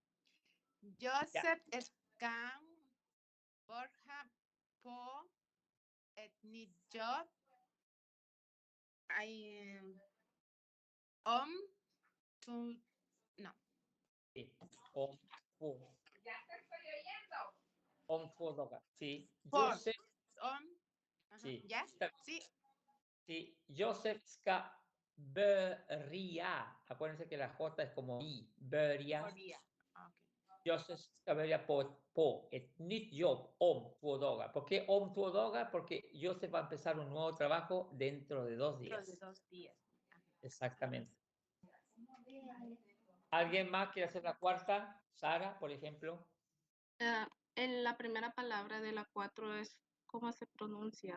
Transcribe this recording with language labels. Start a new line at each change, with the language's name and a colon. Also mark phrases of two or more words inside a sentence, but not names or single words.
Spanish: Joseph Scan Borja Po Etnit Job no. Sí, ya te estoy oyendo. Sí, Joseph. Sí, ¿Ya? Sí.
Swedish: Sí, Joseph ska börja.
Spanish: Acuérdense que la J es como I, börja. Okay.
Swedish: Joseph ska börja på ett nytt jobb om 2 dagar.
Spanish: ¿Por qué
Swedish: om 2 dagar?
Spanish: Porque Joseph va a empezar un nuevo trabajo dentro de 2 días. Dentro de 2 días. Exactamente. ¿Alguien más quiere hacer la cuarta? Sara, por ejemplo. En la primera palabra de la 4 es, ¿cómo se pronuncia?